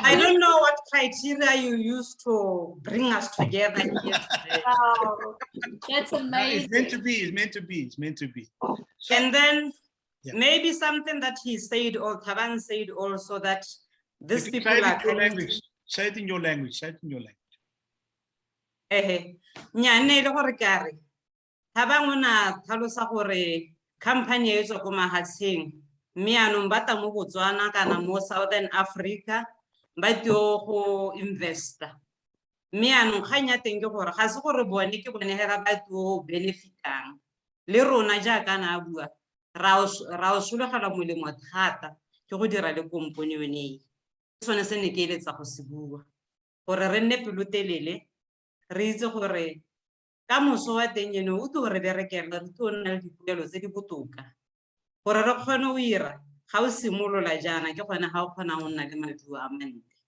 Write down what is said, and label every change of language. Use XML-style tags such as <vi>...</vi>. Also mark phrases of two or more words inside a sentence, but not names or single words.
<en>I don't know what criteria you used to bring us together here today. Wow, that's amazing. No, it's meant to be, it's meant to be, it's meant to be. So, And then yeah. maybe something that he said, or Thabang said also, that these you people can say are it in your coming. language. Say it in your language. Say it in your language.</en> <tn>Nyane le gore ke re Thabang o na tlhalosa gore company e tswa ko mahatsheng mme anong ba ta mo Botswana kana mo Southern Africa ba tyo go investa mme anong kgang ya teng ke gore ga se gore bone ke bone hera ba tyo benefitang le rona jaaka na bua ra o sologela molemo thata ke go dira le kompone yone sone se ne ke eletsa go se bua gore re nne pelotelele re itse gore ka moso wa teng eno o tlo re berekela re tlo nna le dipoelo tse di botoka gore re kgone o ira ga o simolola jana ke gone ga o kgona go nna le maduo a mantle.</tn>